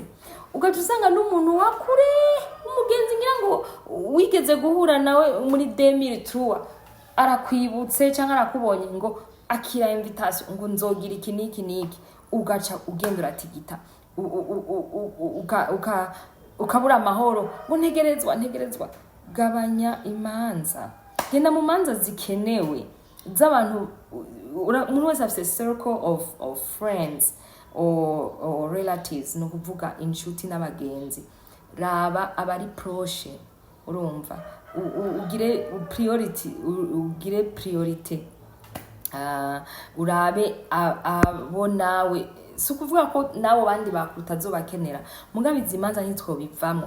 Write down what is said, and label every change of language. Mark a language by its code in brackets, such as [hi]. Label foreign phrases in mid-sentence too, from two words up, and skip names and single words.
[rn] Ugaca usanga n'umuntu wakure umugenzi ngira ngo wigeze guhura nawe muri 2003 arakwibutse cyangwa arakubonye ngo akira invitation ngo nzogira iki niki, ugaca ugendura tigita ukabura amahoro ngo ntegerezwa. Gabanya imanza, genda mu manza zikenewe z'abantu. Umuntu wese afite [en] circle of friends or relatives, [rn] no kuvuga inshuti n'abagenzi. Raba abari proche, urumva ugire priority, urabe abo nawe, si ukuvuga ko nabo bandi bakutazobakenera, mugabe izimanza ntitwo bivamo.